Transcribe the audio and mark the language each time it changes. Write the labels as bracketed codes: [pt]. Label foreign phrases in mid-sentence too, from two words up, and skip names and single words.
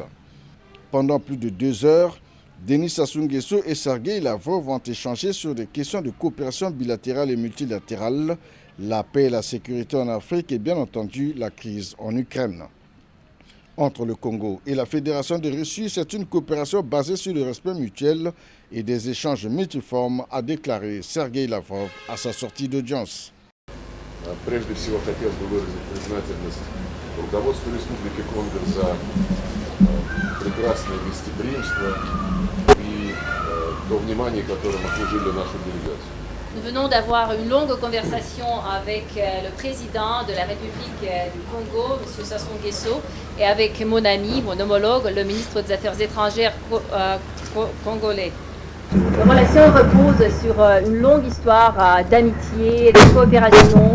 [fr] Pendant plus de 2 heures, Denis Sassou Nguesso et Sergueï Lavrov vont échanger sur des questions de coopération bilatérale et multilatérale, la paix et la sécurité en Afrique et bien entendu la crise en Ukraine. Entre le Congo et la Fédération de Russie, c'est une coopération basée sur le respect mutuel et des échanges multiformes, a déclaré Sergueï Lavrov à sa sortie d'audience. [ru] Прежде всего хотел бы выразить признательность руководству Республики Конго за прекрасное гостеприимство и то внимание, которым окружили нашу делегацию. [fr] Nous venons d'avoir une longue conversation avec le président de la République du Congo, M. Sassou Nguesso, et avec mon ami, mon homologue, le ministre des Affaires étrangères congolais. Nos relations reposent sur une longue histoire d'amitié, de coopération.